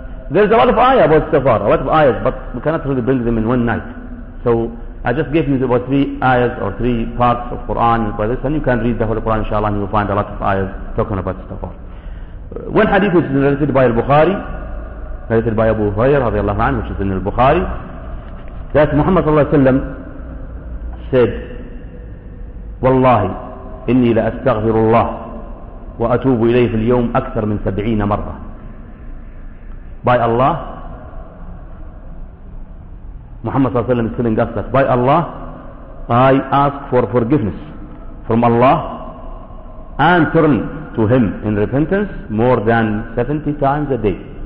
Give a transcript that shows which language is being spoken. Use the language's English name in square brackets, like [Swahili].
[English] There's a lot of ayah about istighfar, a lot of ayahs, but we cannot really bring them in one night. So I just gave you about three ayahs or three parts of Quran and by this, and you can read the whole Quran inshallah and you'll find a lot of ayahs talking about istighfar. One hadith which is narrated by al-Bukhari, narrated by Abu Hurairah رضي الله عنه, which is in al-Bukhari, that Muhammad صلى الله عليه وسلم said, [Arabic] وَاللَّهِ إِنِّي لَأَسْتَغْفِرُ اللَّهِ وَأَتُوبُ إِلَيْهِ فِي الْيَوْمِ أَكْثَرْ مِنْ سَبْعِينَ مَرَّةً. [English] By Allah, Muhammad صلى الله عليه وسلم is telling us that by Allah, I ask for forgiveness from Allah and turn to Him in repentance more than 70 times a day.